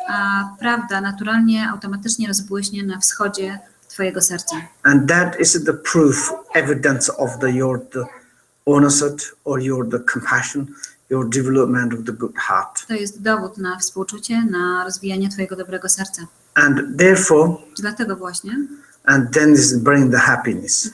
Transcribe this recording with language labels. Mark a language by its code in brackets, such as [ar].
[pl] A prawda naturalnie, automatycznie rozbłyśnie na wschodzie twojego serca. [en] And that is the proof, evidence of the honesty or the compassion, your development of the good heart. [pl] To jest dowód na współczucie, na rozwijanie twojego dobrego serca. [en] And therefore, [pl] Dlatego właśnie, [en] and then this bring the happiness.